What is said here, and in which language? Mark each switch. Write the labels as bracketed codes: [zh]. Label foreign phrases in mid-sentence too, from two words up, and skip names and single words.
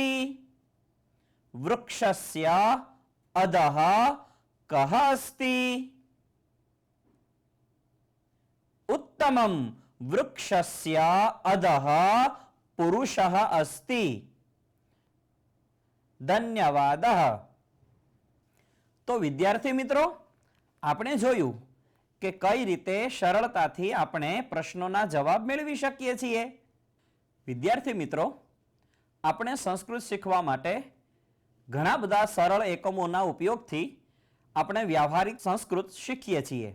[sa] वृक्षस्य अधः कः अस्ति? उत्तमं वृक्षस्य अधः पुरुषः अस्ति। [gu] धन्यवादः। તો વિદ્યાર્થી મિત્રો, આપણે જોયું કે કઈ રીતે સરળતાથી આપણે પ્રશ્નોના જવાબ મેળવી શકીએ છીએ। વિદ્યાર્થી મિત્રો, આપણે સંસ્કૃત શીખવા માટે ઘણા બધા સરળ એકમોના ઉપયોગથી આપણે વ્યવહારિક સંસ્કૃત શીખીએ છીએ।